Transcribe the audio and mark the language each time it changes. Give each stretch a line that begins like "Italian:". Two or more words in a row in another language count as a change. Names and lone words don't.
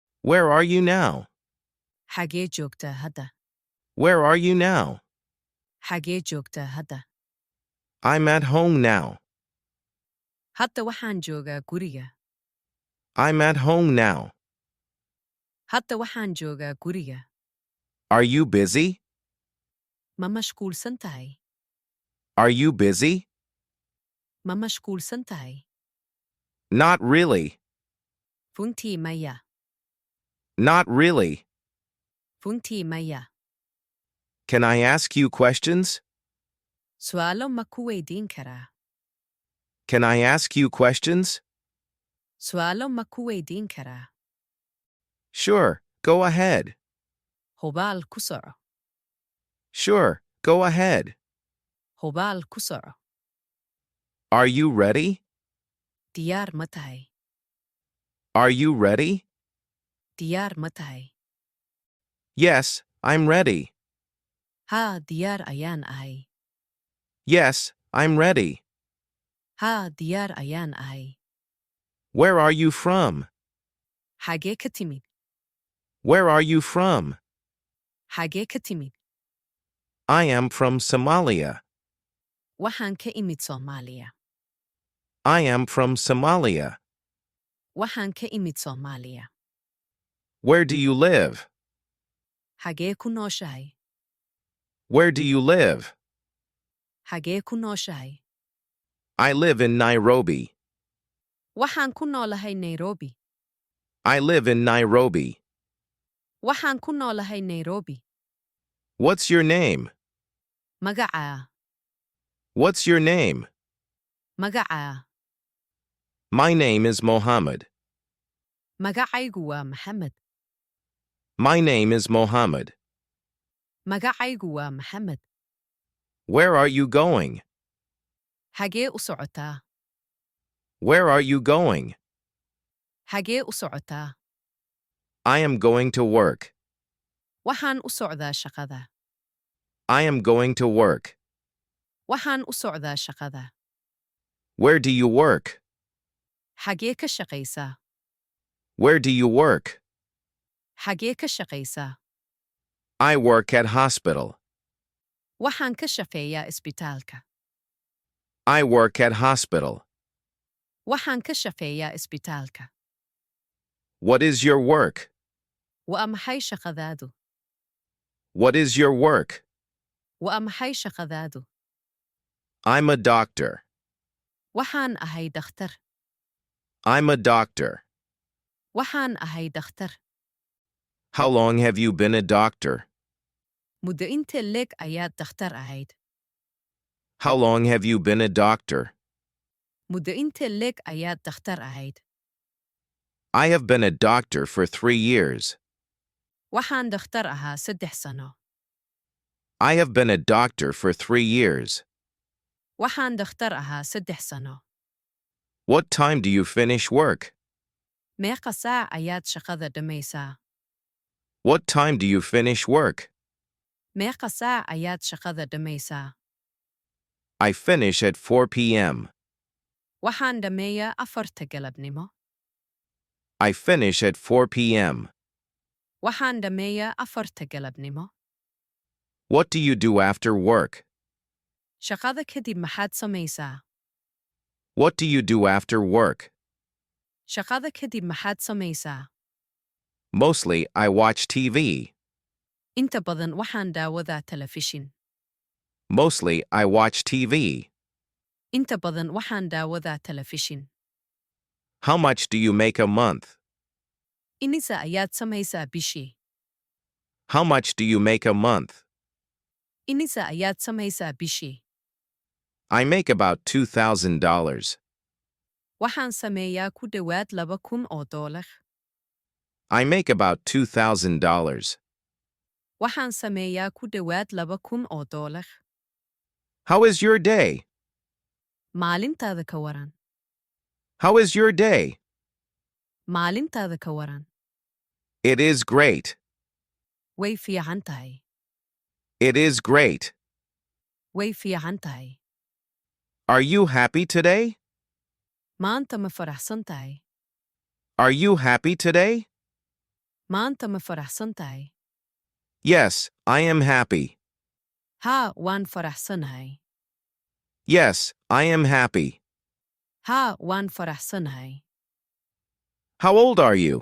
English: Where are you now?
Somali: Xagee joogtaa hadda?
English: Where are you now?
Somali: Xagee joogtaa hadda?
English: I'm at home now.
Somali: Hadda waxaan joogaa guriga.
English: I'm at home now.
Somali: Hadda waxaan joogaa guriga.
English: Are you busy?
Somali: Ma mashquulsan tahay?
English: Are you busy?
Somali: Ma mashquulsan tahay?
English: Not really.
Somali: Runtii maya.
English: Not really.
Somali: Runtii maya.
English: Can I ask you questions?
Somali: Su'aalo ma ku weydiin karaa?
English: Can I ask you questions?
Somali: Su'aalo ma ku weydiin karaa?
English: Sure, go ahead.
Somali: Hubaal ku soco.
English: Sure, go ahead.
Somali: Hubaal ku soco.
English: Are you ready?
Somali: Diyaar ma tahay?
English: Are you ready?
Somali: Diyaar ma tahay?
English: Yes, I'm ready.
Somali: Haa, diyaar ayaan ahay.
English: Yes, I'm ready.
Somali: Haa, diyaar ayaan ahay.
English: Where are you from?
Somali: Xagee ka timid?
English: Where are you from?
Somali: Xagee ka timid?
English: I am from Somalia.
Somali: Waxaan ka imid Soomaaliya.
English: I am from Somalia.
Somali: Waxaan ka imid Soomaaliya.
English: Where do you live?
Somali: Xagee ku nooshahay?
English: Where do you live?
Somali: Xagee ku nooshahay?
English: I live in Nairobi.
Somali: Waxaan ku noolahay Nairobi.
English: I live in Nairobi.
Somali: Waxaan ku noolahay Nairobi.
English: What's your name?
Somali: Magacaa.
English: What's your name?
Somali: Magacaa.
English: My name is Mohammed.
Somali: Magacaygu waa Maxamed.
English: My name is Mohammed.
Somali: Magacaygu waa Maxamed.
English: Where are you going?
Somali: Xagee u socotaa?
English: Where are you going?
Somali: Xagee u socotaa?
English: I am going to work.
Somali: Waxaan u socdaa shaqada.
English: I am going to work.
Somali: Waxaan u socdaa shaqada.
English: Where do you work?
Somali: Xagee ka shaqaysaa?
English: Where do you work?
Somali: Xagee ka shaqaysaa?
English: I work at hospital.
Somali: Waxaan ka shaqeeyaa isbitaalka.
English: I work at hospital.
Somali: Waxaan ka shaqeeyaa isbitaalka.
English: What is your work?
Somali: Waa maxay shaqadaadu?
English: What is your work?
Somali: Waa maxay shaqadaadu?
English: I'm a doctor.
Somali: Waxaan ahay dhakhtar.
English: I'm a doctor.
Somali: Waxaan ahay dhakhtar.
English: How long have you been a doctor?
Somali: Muddo intee leeg ayaad dhakhtar ahayd?
English: How long have you been a doctor?
Somali: Muddo intee leeg ayaad dhakhtar ahayd?
English: I have been a doctor for 3 years.
Somali: Waxaan dhakhtar ahaa 3 sano.
English: I have been a doctor for 3 years.
Somali: Waxaan dhakhtar ahaa 3 sano.
English: What time do you finish work?
Somali: Meeqa saac ayaad shaqada dhammaysaa?
English: What time do you finish work?
Somali: Meeqa saac ayaad shaqada dhammaysaa?
English: I finish at 4 p.m.
Somali: Waxaan dhammeeyaa 4 galabnimo.
English: I finish at 4 p.m.
Somali: Waxaan dhammeeyaa 4 galabnimo.
English: What do you do after work?
Somali: Shaqada kadib maxaad samaysaa?
English: What do you do after work?
Somali: Shaqada kadib maxaad samaysaa?
English: Mostly, I watch TV.
Somali: Inta badan waxaan daawadaa telefishin.
English: Mostly, I watch TV.
Somali: Inta badan waxaan daawadaa telefishin.
English: How much do you make a month?
Somali: Inisa ayaad samaysaa bishii?
English: How much do you make a month?
Somali: Inisa ayaad samaysaa bishii?
English: I make about $2,000.
Somali: Waxaan sameeyaa ku dhowaad $2,000.
English: I make about $2,000.
Somali: Waxaan sameeyaa ku dhowaad $2,000.
English: How is your day?
Somali: Maalintaada ka waran?
English: How is your day?
Somali: Maalintaada ka waran?
English: It is great.
Somali: Way fiican tahay.
English: It is great.
Somali: Way fiican tahay.
English: Are you happy today?
Somali: Maanta ma faraxsan tahay?
English: Are you happy today?
Somali: Maanta ma faraxsan tahay?
English: Yes, I am happy.
Somali: Haa, waan faraxsanahay.
English: Yes, I am happy.
Somali: Haa, waan faraxsanahay.
English: How old are you?